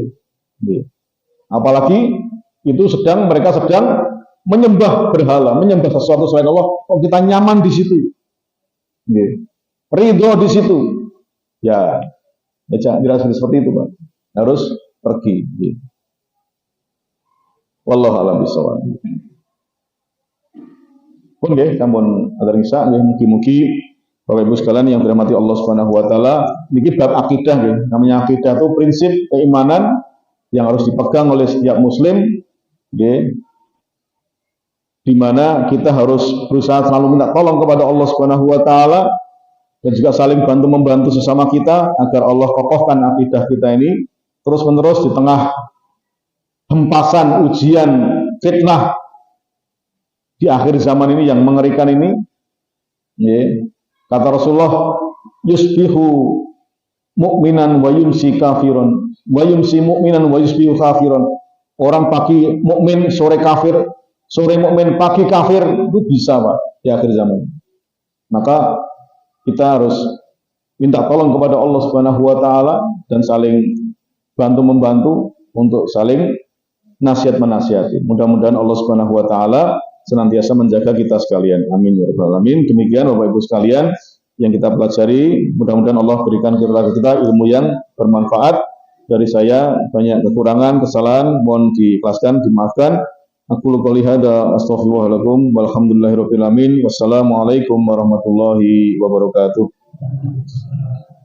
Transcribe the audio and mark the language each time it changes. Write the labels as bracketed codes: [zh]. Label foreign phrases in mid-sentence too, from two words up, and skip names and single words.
[id] Apalagi itu mereka sedang menyembah berhala, menyembah sesuatu selain Allah. Oh, kita nyaman di situ. Ridho di situ. Ya jangan seperti itu, Pak. Harus pergi. [ar] والله أعلم بالصواب. [jv] Pun nggih sampun adarisa nggih [id] mugi-mugi Bapak Ibu sekalian yang dirahmati Allah [ar] سبحانه وتعالى, [id] niki bab akidah nggih. Namanya akidah itu prinsip keimanan yang harus dipegang oleh setiap muslim nggih. Di mana kita harus berusaha selalu minta tolong kepada Allah [ar] سبحانه وتعالى [id] dan juga saling bantu-membantu sesama kita agar Allah kokohkan akidah kita ini terus-menerus di tengah hempasan, ujian, fitnah di akhir zaman ini yang mengerikan ini. Kata Rasulullah, [ar] يصبح مؤمنا ويمسي كافرا، ويمسي مؤمنا ويصبح كافرا. [id] Orang pagi mukmin, sore kafir, sore mukmin, pagi kafir, itu bisa Pak di akhir zaman. Maka kita harus minta tolong kepada Allah [ar] سبحانه وتعالى [id] dan saling bantu-membantu untuk saling nasihat menasihati. Mudah-mudahan Allah [ar] سبحانه وتعالى [id] senantiasa menjaga kita sekalian. [ar] آمين يا رب العالمين. [id] Demikian Bapak Ibu sekalian yang kita pelajari, mudah-mudahan Allah berikan kepada kita ilmu yang bermanfaat. Dari saya banyak kekurangan, kesalahan, mohon diikhlaskan, dimaafkan. [ar] أقول قولي هذا أستغفر الله العظيم والحمد لله رب العالمين. والسلام عليكم ورحمة الله وبركاته.